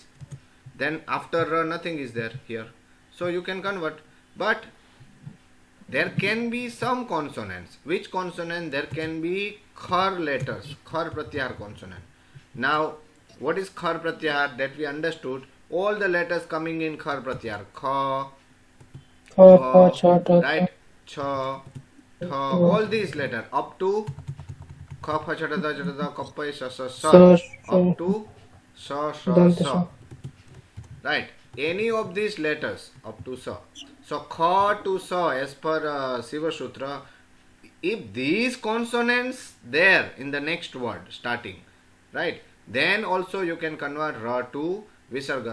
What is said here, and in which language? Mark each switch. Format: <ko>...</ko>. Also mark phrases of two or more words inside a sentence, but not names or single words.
<en>Then after Ra nothing is there here, so you can convert. But there can be some consonants. Which consonant? There can be khar letters,</en> <sa>khar pratyahar</sa> <en>consonant. Now what is</en> <sa>khar pratyahar?</sa> <en>That we understood. All the letters coming in</en> <sa>khar pratyahar,</sa> <en>kha, kha, right, cha, tha, all these letters up to kha, pha, cha, da, ja, da, kappai, sa, sa, up to sa, sa, right. Any of these letters up to sa. So kha to sa, as per Siva Sutra, if these consonants there in the next word starting, right, then also you can convert Ra to Visarga.</en>